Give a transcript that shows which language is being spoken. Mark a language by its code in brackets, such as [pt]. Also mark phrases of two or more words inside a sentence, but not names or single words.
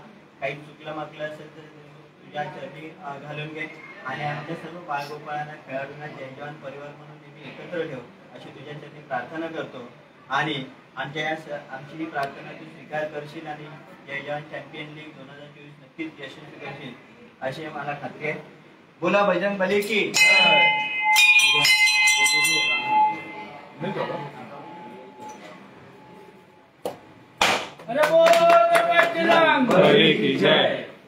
[mr] काही चुकलं मागलं असेल तर तुझ्या चरणी घालून घे आणि आमच्या सर्व बाळगोपाळांना खेळाडूंना जय जवान परिवार म्हणून नेहमी एकत्र ठेव अशी तुझ्या चरणी प्रार्थना करतो. आणि आमची ही प्रार्थना तू स्वीकार करशील आणि जय जवान चॅम्पियन लीग 2024 नक्कीच यशस्वी करशील अशी मला खात्री आहे. [hi] बोला बजरंग बली की अरे बोल बजरंग बली की जय.